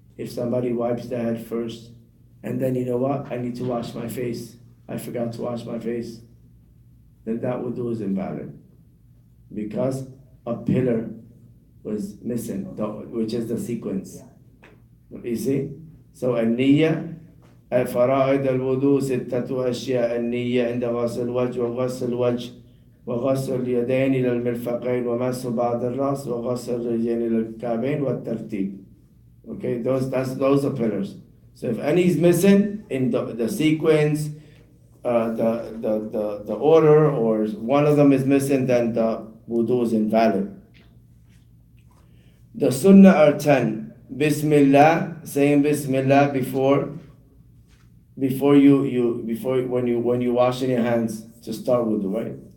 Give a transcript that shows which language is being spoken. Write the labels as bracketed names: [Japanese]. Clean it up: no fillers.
[English] If somebody wipes the head first, and then you know what, I need to wash my face, I forgot to wash my face, then that wudu is invalid. Because a pillar was missing, which is the sequence. You see? So [Arabic] النية فرائض الوضوء 6 أشياء. النية عند غسل الوجه وغسل الوجه وغسل اليدين إلى المرفقين ومسح بعض الرأس وغسل الرجلين إلى الكعبين والترتيب. [English] Okay, those are pillars. So if any is missing in the sequence, the order, or one of them is missing, then the wudu is invalid. The sunnah are 10. Bismillah, saying Bismillah before when you washing your hands to start wudu, right?